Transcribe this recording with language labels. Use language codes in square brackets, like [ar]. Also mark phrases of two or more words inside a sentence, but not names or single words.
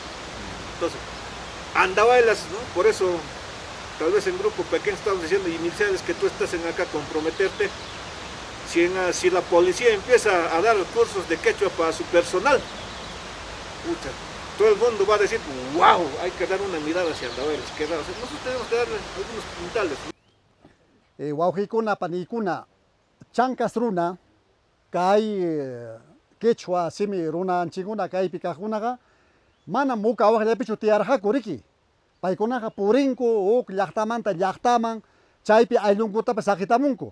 [es] Entonces, Andahuaylas, ¿no? Por eso, tal vez en grupo pequeño estamos diciendo, iniciales que tú estás en acá comprometerte, si la policía empieza a dar cursos de quechua para su personal, pucha, todo el mundo va a decir, wow, hay que dar una mirada hacia Andahuaylas, que raro. Nosotros tenemos que darle algunos puntales. [qu] Wauhikuna, panikuna, chancas runa, kay quechua simi runanchikuna kaypi kaqkunaqa mana mukawaqllapi tiarqaku riki. Paykunaqa purinku uk llaqtamanta llaqtaman chaypi ayllunkuta saqitamunku.